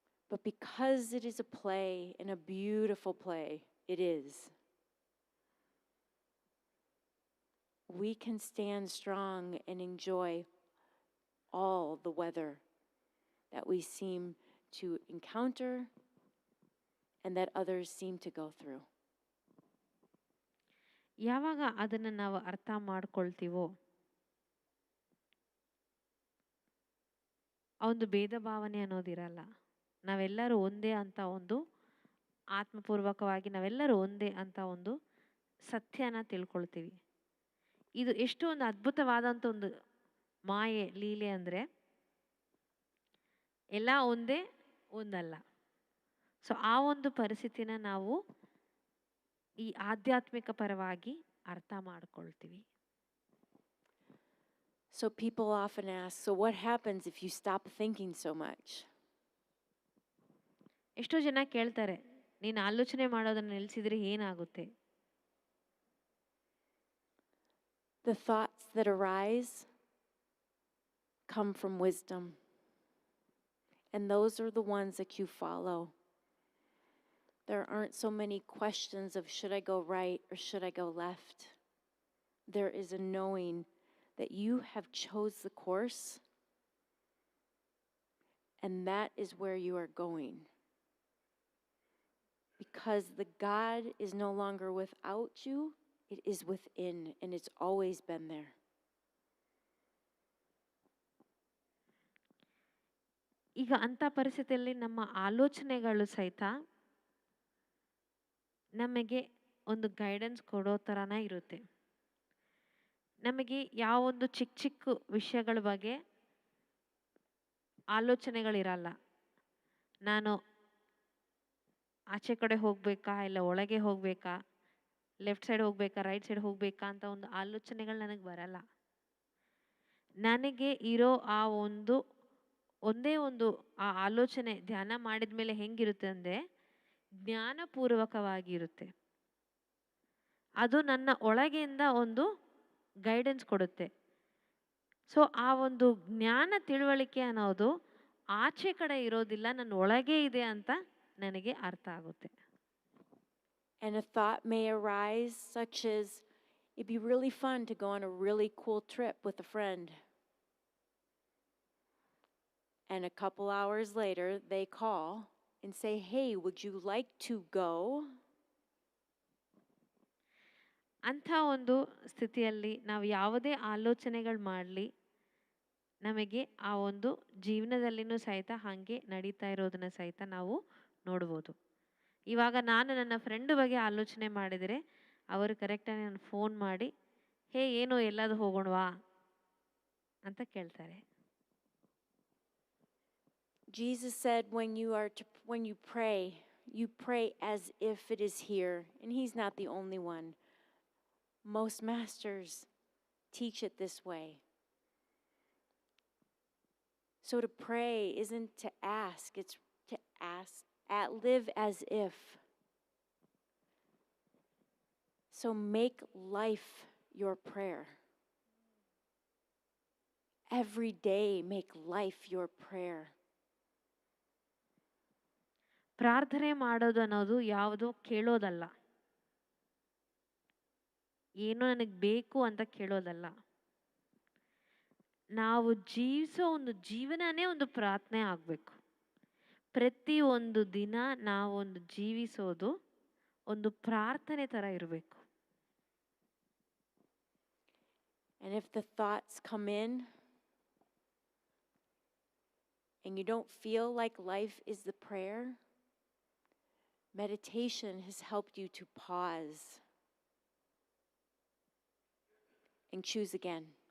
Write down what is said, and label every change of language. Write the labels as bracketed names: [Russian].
[English] But because it is a play, and a beautiful play it is, we can stand strong and enjoy all the weather that we seem to encounter and that others seem to go through. [Kannada] ಯಾವಾಗ ಅದನ್ನು ನಾವು ಅರ್ಥ ಮಾಡ್ಕೊಳ್ತೀವೋ, ಆ ಒಂದು ಭೇದ ಭಾವನೆ ಅನ್ನೋದಿರಲ್ಲ. ನಾವೆಲ್ಲರೂ ಒಂದೇ ಅಂತ ಒಂದು ಆತ್ಮಪೂರ್ವಕವಾಗಿ ನಾವೆಲ್ಲರೂ ಒಂದೇ ಅಂತ ಒಂದು ಸತ್ಯನ ತಿಳ್ಕೊಳ್ತೀವಿ. ಇದು ಎಷ್ಟು ಒಂದು ಅದ್ಭುತವಾದಂಥ ಒಂದು ಮಾಯೆ ಲೀಲೆ ಅಂದರೆ, ಎಲ್ಲ ಒಂದೇ ಒಂದಲ್ಲ. ಸೊ ಆ ಒಂದು ಪರಿಸ್ಥಿತಿನ ನಾವು ಈ ಆಧ್ಯಾತ್ಮಿಕ ಪರವಾಗಿ ಅರ್ಥ ಮಾಡ್ಕೊಳ್ತೀವಿ. [English] So people often ask, so what happens if you stop thinking so much? [Kannada] ಎಷ್ಟೋ ಜನ ಕೇಳ್ತಾರೆ, ನೀನು ಆಲೋಚನೆ ಮಾಡೋದನ್ನು ನಿಲ್ಲಿಸಿದ್ರೆ ಏನಾಗುತ್ತೆ? [English] The thoughts that arise come from wisdom, and those are the ones that you follow. There aren't so many questions of should I go right or should I go left. There is a knowing that you have chose the course, and that is where you are going. Because the God is no longer without you, it is within, and it's always been there. [Kannada] ಈಗ ಅಂಥ ಪರಿಸ್ಥಿತಿಯಲ್ಲಿ ನಮ್ಮ ಆಲೋಚನೆಗಳು ಸಹಿತ ನಮಗೆ ಒಂದು guidance ಕೊಡೋ ಥರನೇ ಇರುತ್ತೆ. ನಮಗೆ ಯಾವೊಂದು ಚಿಕ್ಕ ಚಿಕ್ಕ ವಿಷಯಗಳ ಬಗ್ಗೆ ಆಲೋಚನೆಗಳಿರಲ್ಲ. ನಾನು ಆಚೆ ಕಡೆ ಹೋಗಬೇಕಾ, ಇಲ್ಲ ಒಳಗೆ ಹೋಗಬೇಕಾ, ಲೆಫ್ಟ್ ಸೈಡ್ ಹೋಗಬೇಕಾ, ರೈಟ್ ಸೈಡ್ ಹೋಗಬೇಕಾ ಅಂತ ಒಂದು ಆಲೋಚನೆಗಳು ನನಗೆ ಬರಲ್ಲ. ನನಗೆ ಇರೋ ಆ ಒಂದೇ ಒಂದು ಆ ಆಲೋಚನೆ ಧ್ಯಾನ ಮಾಡಿದ ಮೇಲೆ ಹೆಂಗಿರುತ್ತೆ ಅಂದರೆ, ಜ್ಞಾನಪೂರ್ವಕವಾಗಿರುತ್ತೆ. ಅದು ನನ್ನ ಒಳಗೆಯಿಂದ ಒಂದು ಗೈಡೆನ್ಸ್ ಕೊಡುತ್ತೆ. ಸೊ ಆ ಒಂದು ಜ್ಞಾನ ತಿಳುವಳಿಕೆ ಅನ್ನೋದು ಆಚೆ ಕಡೆ ಇರೋದಿಲ್ಲ, ನನ್ನ ಒಳಗೆ ಇದೆ ಅಂತ ನನಗೆ ಅರ್ಥ ಆಗುತ್ತೆ. [English] And a thought may arise such as, it'd be really fun to go on a really cool trip with a friend. And a couple hours later, they call and say, hey, would you like to go? [Kannada] ಅಂಥ ಒಂದು ಸ್ಥಿತಿಯಲ್ಲಿ ನಾವು ಯಾವುದೇ ಆಲೋಚನೆಗಳು ಮಾಡಲಿ, ನಮಗೆ ಆ ಒಂದು ಜೀವನದಲ್ಲಿನೂ ಸಹಿತ ಹಾಗೆ ನಡೀತಾ ಇರೋದನ್ನ ಸಹಿತ ನಾವು ನೋಡ್ಬೋದು. ಇವಾಗ ನಾನು ನನ್ನ ಫ್ರೆಂಡ್ ಬಗ್ಗೆ ಆಲೋಚನೆ ಮಾಡಿದರೆ, ಅವರು ಕರೆಕ್ಟಾಗಿ ನಾನು ಫೋನ್ ಮಾಡಿ, ಹೇ ಏನು ಎಲ್ಲಾದರೂ ಹೋಗೋಣವಾ ಅಂತ ಕೇಳ್ತಾರೆ. [English] Jesus said when you pray as if it is here, and he's not the only one. Most masters teach it this way. So to pray isn't to ask, it's to live as if. So make life your prayer. Every day make life your prayer. [Kannada] ಪ್ರಾರ್ಥನೆ ಮಾಡೋದು ಅನ್ನೋದು ಯಾವುದೋ ಕೇಳೋದಲ್ಲ, ಏನೋ ನನಗೆ ಬೇಕು ಅಂತ ಕೇಳೋದಲ್ಲ. ನಾವು ಜೀವಿಸೋ ಒಂದು ಜೀವನನೇ ಒಂದು ಪ್ರಾರ್ಥನೆ ಆಗಬೇಕು. ಪ್ರತಿ ಒಂದು ದಿನ ನಾವೊಂದು ಜೀವಿಸೋದು ಒಂದು ಪ್ರಾರ್ಥನೆ ಥರ ಇರಬೇಕು. [English] And if the thoughts come in and you don't feel like life is the prayer, meditation has helped you to pause and choose again.